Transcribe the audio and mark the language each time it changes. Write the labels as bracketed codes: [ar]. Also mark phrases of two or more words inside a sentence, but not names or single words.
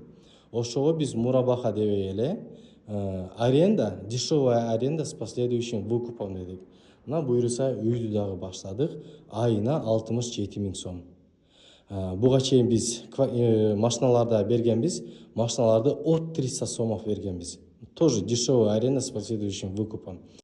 [ky] Ошого биз мурабаха деп эле аренда, [ru] дешевая аренда с последующим выкупом [ky] дедик. Мына буюрса үйдү дагы баштадык, айына 67 000 сом. Буга чейин биз машиналарда бергенбиз, машиналарды [ru] от 300 сомов [ky] бергенбиз. [ru] Тоже дешевая аренда с последующим выкупом.